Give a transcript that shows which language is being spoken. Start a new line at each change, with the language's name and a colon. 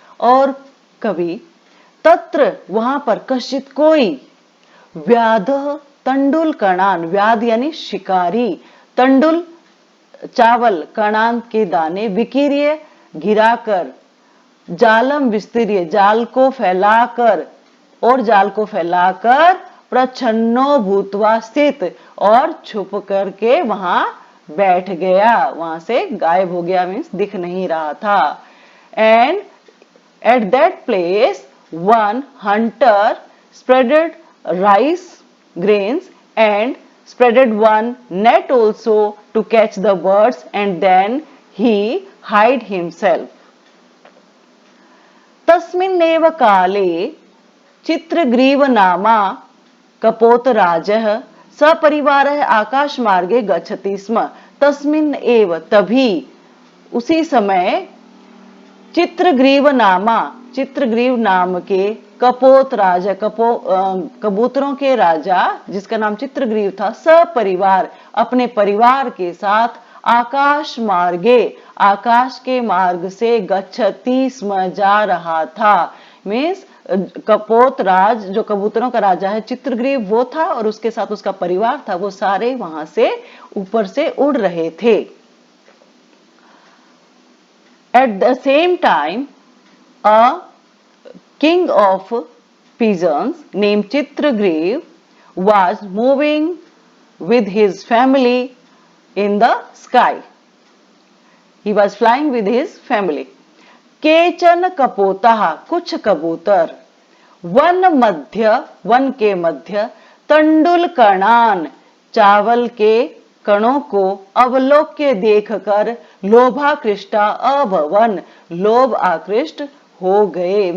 Hindi: और कभी, तत्र वहां पर, कश्चित् कोई, व्याधः तण्डुलकणान्, व्याध यानी शिकारी, तंडुल चावल, कणान के दाने, विकीर्य गिराकर, जालम विस्तीर्य जाल को फैलाकर, और जाल को फैलाकर,
Sanskrit: प्रच्छन्नो भूत्वा स्थित,
Hindi: और छुप करके वहां बैठ गया, वहां से गायब हो गया,
English: means
Hindi: दिख नहीं रहा था।
English: And at that place one hunter spreaded rice grains and spreaded one net also to catch the birds, and then he hid himself.
Sanskrit: तस्मिन्नेव काले चित्रग्रीव नामा कपोतराजः सपरिवारः आकाशमार्गे गच्छति स्म। तस्मिन् एव,
Hindi: तभी, उसी समय, चित्रग्रीव नाम के कपोत राजा, कबूतरों के राजा जिसका नाम चित्रग्रीव था, सपरिवार, अपने परिवार के साथ,
Sanskrit: आकाश मार्गे,
Hindi: आकाश के मार्ग से,
Sanskrit: गच्छति स्म,
Hindi: जा रहा था।
English: means
Hindi: कपोत राज, जो कबूतरों का राजा है, चित्रग्रीव, वो था और उसके साथ उसका परिवार था, वो सारे वहां से ऊपर से उड़ रहे थे।
English: At the same time, a king of pigeons named Chitragriv was moving with his family in the sky. He was flying with his family.
Sanskrit: केचन कपोताः,
Hindi: कुछ कबूतर, वन के मध्य, तंडुल कणान, चावल के कणों को, अवलोक्य देखकर,
Sanskrit: लोभाकृष्टा अभवन,
Hindi: लोभ आकृष्ट हो गए।